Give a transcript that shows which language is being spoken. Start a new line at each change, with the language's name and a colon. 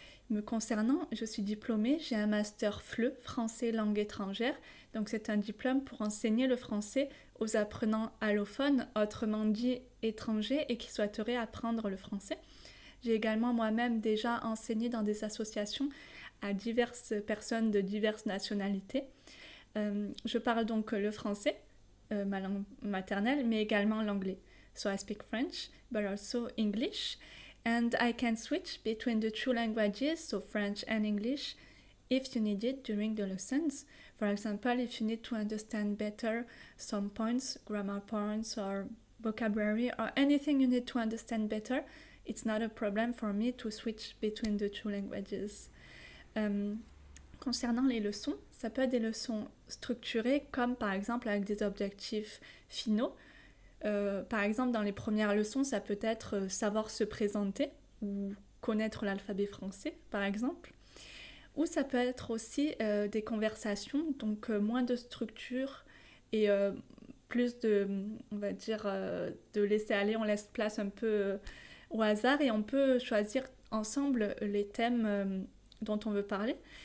French: Me concernant, je suis diplômée, j'ai un master FLE, français langue étrangère, donc c'est un diplôme pour enseigner le français aux apprenants allophones, autrement dit étrangers et qui souhaiteraient apprendre le français. J'ai également moi-même déjà enseigné dans des associations à diverses personnes de diverses nationalités. Je parle donc le français, ma langue maternelle, mais également l'anglais.
English: So I speak French, but also English. And I can switch between the two languages, so French and English, if you need it during the lessons. For example, if you need to understand better some points, grammar points, or vocabulary, or anything you need to understand better, it's not a problem for me to switch between the two languages.
French: Concernant les leçons, ça peut être des leçons structurées comme par exemple avec des objectifs finaux. Par exemple, dans les premières leçons, ça peut être savoir se présenter ou connaître l'alphabet français, par exemple. Ou ça peut être aussi des conversations, donc moins de structure et plus de, on va dire, de laisser aller, on laisse place un peu au hasard et on peut choisir ensemble les thèmes dont on veut parler.